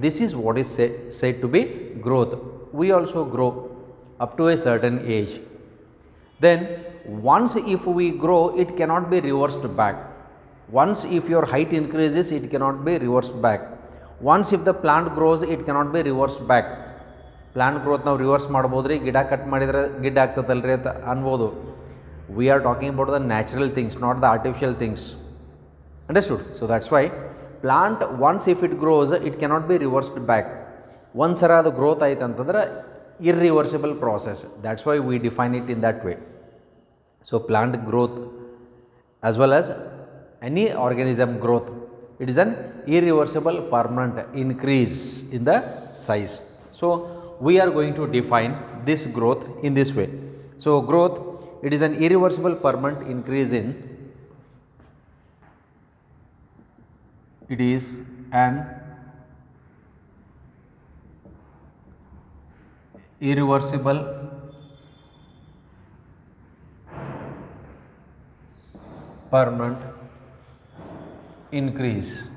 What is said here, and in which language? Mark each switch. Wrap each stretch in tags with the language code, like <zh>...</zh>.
<en>This is what is said to be growth. We also grow up to a certain age. Then once if we grow, it cannot be reversed back. Once if your height increases, it cannot be reversed back. Once if the plant grows, it cannot be reversed back.</en> <kn>Plant growth ನಾವು reverse ಮಾಡ್ಬೋದು ರೀ, ಗಿಡ cut ಮಾಡಿದರೆ ಗಿಡ ಆಗ್ತದಲ್ರಿ ಅಂತ ಅನ್ಬೋದು.</kn> <en>We are talking about the natural things, not the artificial things. Understood? So that's why plant once if it grows it cannot be reversed back.</en> <kn>ಒಂದು ಸರ ಅದು ಗ್ರೋತ್ ಆಯ್ತು ಅಂತಂದ್ರೆ irreversible process.</kn> <en>That's why we define it in that way. So plant growth as well as any organism growth, it is an irreversible permanent increase in the size. So we are going to define this growth in this way. So growth, it is an irreversible permanent increase in, it is an irreversible permanent increase.</en>